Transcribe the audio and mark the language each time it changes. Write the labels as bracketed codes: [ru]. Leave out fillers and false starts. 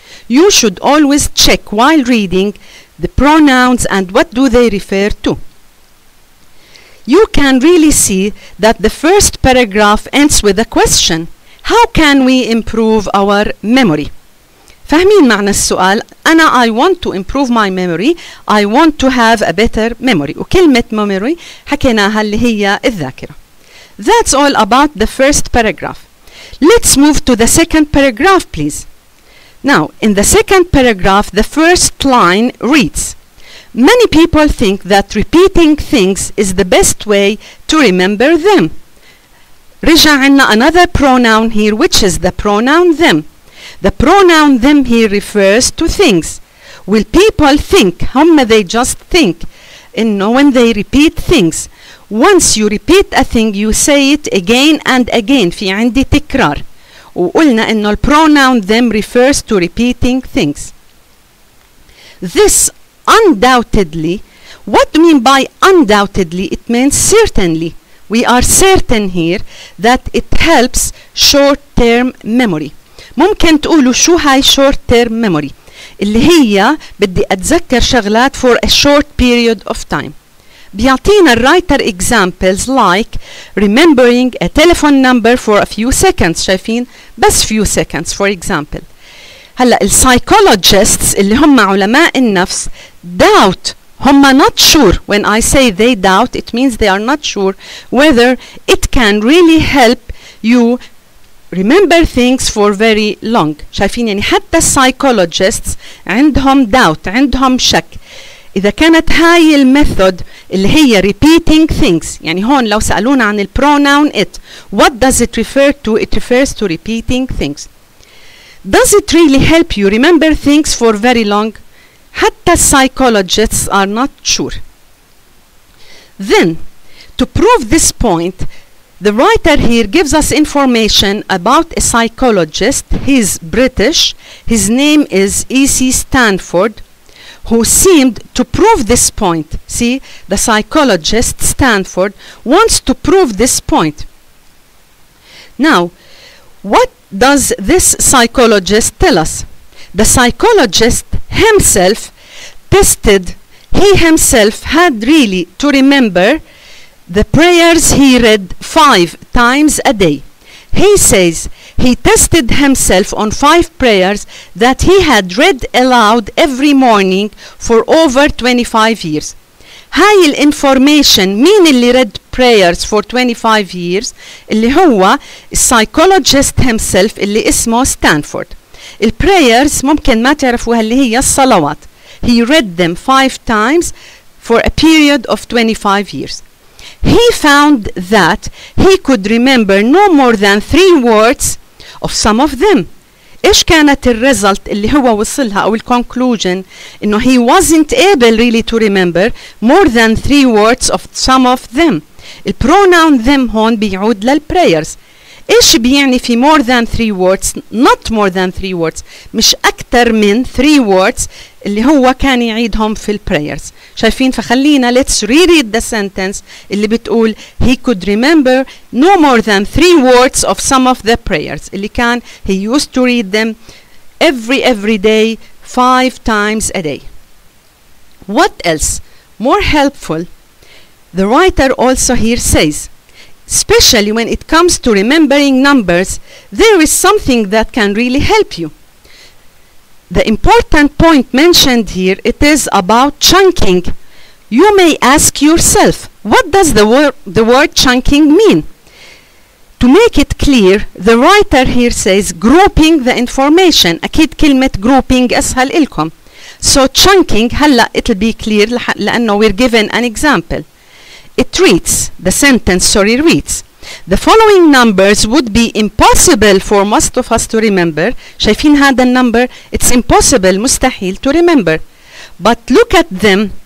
[en] You should always check while reading the pronouns and what do they refer to. You can really see that the first paragraph ends with a question. How can we improve our memory? [ar] فاهمين معنى السؤال؟ [en] I want to improve my memory. I want to have a better memory. [ar] وكلمة memory حكيناها اللي هي الذاكرة. [en] That's all about the first paragraph. Let's move to the second paragraph, please. Now, in the second paragraph, the first line reads, many people think that repeating things is the best way to remember them. [ar] رجع عنا [en] another pronoun here, which is the pronoun them. The pronoun them here refers to things. Will people think? They just think. When they repeat things. Once you repeat a thing, you say it again and again. [ar] في عندي تكرار. وقلنا إنه [en] الpronoun them refers to repeating things. This undoubtedly, what do you mean by undoubtedly? It means certainly. We are certain here that it helps short-term memory. [ar] ممكن تقولوا شو هاي short-term memory؟ اللي هي بدي أتذكر شغلات [en] for a short period of time. [ar] بيعطينا الرايتر [en] examples like remembering a telephone number for a few seconds. [ar] شايفين؟ بس [en] few seconds for example. [ar] هلا السايكولوجيستس اللي هم علماء النفس doubt, هم [en] not sure. When I say they doubt, it means they are not sure whether it can really help you remember things for very long. [ar] شايفين يعني حتى السايكولوجيستس عندهم doubt, عندهم شك. إذا كانت هاي الميثود اللي هي [en] repeating things، [ar] يعني هون لو سألونا عن البروناون it, [en] what does it refer to? It refers to repeating things. Does it really help you remember things for very long? حتى psychologists are not sure. Then, to prove this point, the writer here gives us information about a psychologist. He's British. His name is E.C. Stanford, who seemed to prove this point. See, the psychologist Stanford wants to prove this point. Now, what does this psychologist tell us? The psychologist himself tested, he himself had really to remember the prayers he read 5 times a day. He says he tested himself on 5 prayers that he had read aloud every morning for over 25 years. [ar] هاي الانفورميشن مين اللي [en] read prayers for 25 years؟ [ar] اللي هو السايكولوجيست himself اللي اسمه ستانفورد. البرايرز ممكن ما تعرفوها اللي هي الصلوات. [en] He read them 5 times for a period of 25 years. He found that he could remember no more than 3 words of some of them. [ar] إيش كانت الريزلت اللي هو وصلها أو الكونكلوجن إنه [en] he wasn't able really to remember more than 3 words of some of them. [ar] البروناون them هون بيعود للprayers. إيش بيعني في [en] more than 3 words [ar] not more than 3 words مش أكتر من 3 words اللي هو كان يعيدهم في الprayers. شايفين؟ فخلينا [en] let's reread the sentence [ar] اللي بتقول [en] he could remember no more than 3 words of some of the prayers [ar] اللي كان [en] he used to read them every day 5 times a day. What else? More helpful, the writer also here says, especially when it comes to remembering numbers, there is something that can really help you. The important point mentioned here, it is about chunking. You may ask yourself, what does the word chunking mean? To make it clear, the writer here says grouping the information. [ar] أكيد كلمة grouping أسهل إلكم. [en] So chunking, هلا it'll be clear لأنه we're given an example. It reads, the sentence reads, the following numbers would be impossible for most of us to remember. [ar] شايفين هذا النمبر? [en] It's impossible, مستحيل to remember. But look at them.